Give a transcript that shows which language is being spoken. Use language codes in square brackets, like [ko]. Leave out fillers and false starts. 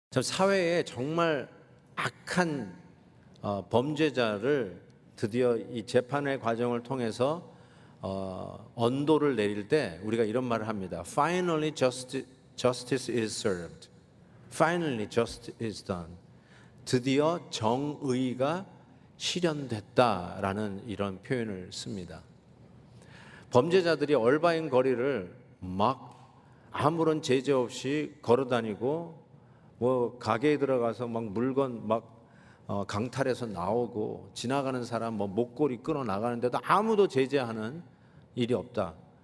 [ko] 사회에 정말 악한 범죄자를 드디어 이 재판의 과정을 통해서 언도를 내릴 때 우리가 이런 말을 합니다. [en] Finally justice is served. Finally justice is done. [ko] 드디어 정의가 실현됐다라는 이런 표현을 씁니다. 범죄자들이 얼바인 거리를 막 아무런 제재 없이 걸어다니고 뭐 가게에 들어가서 막 물건 막 강탈해서 나오고 지나가는 사람 뭐 목걸이 끊어 나가는데도 아무도 제재하는 일이 없다.